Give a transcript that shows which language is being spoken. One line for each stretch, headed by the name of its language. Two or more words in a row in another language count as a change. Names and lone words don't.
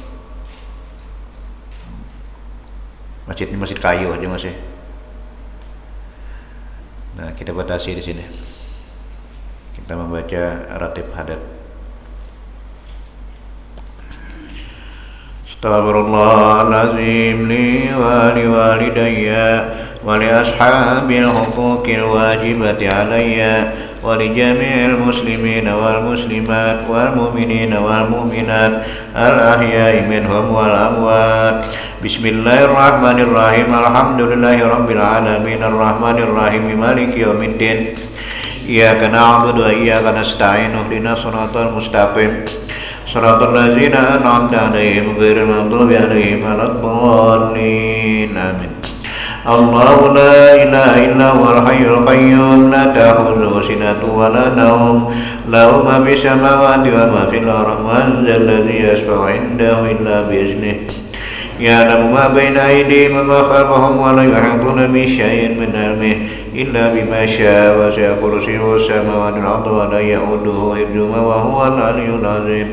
Indonesian: Masjid ini masjid kayu aja masih. Nah, kita batasi di sini. Kita membaca ratib hadat.
Arabic: أستغفر الله العظيم لي ولوالدي ولأصحاب الحقوق الواجبة علي ولجميع المسلمين والمسلمات والمؤمنين والمؤمنات الأحياء منهم والأموات. بسم الله الرحمن الرحيم. الحمد لله رب العالمين الرحمن الرحيم مالك يوم الدين. إياك نعبد وإياك نستعين اهدنا الصراط المستقيم صراط الذين أنعمت عليهم غير المغضوب عليهم ولا الضالين. آمين. الله لا إله إلا هو الحي القيوم لا تأخذه سنة ولا نوم له ما في السماوات وما في الأرض من ذا الذي يشفع عنده إلا بإذنه يعلم ما بين أيديهم وما خلفهم ولا يحيطون بشيء من علمه إلا بما شاء وسع كرسيه السماوات والأرض ولا يئوده حفظهما وهو العلي العظيم.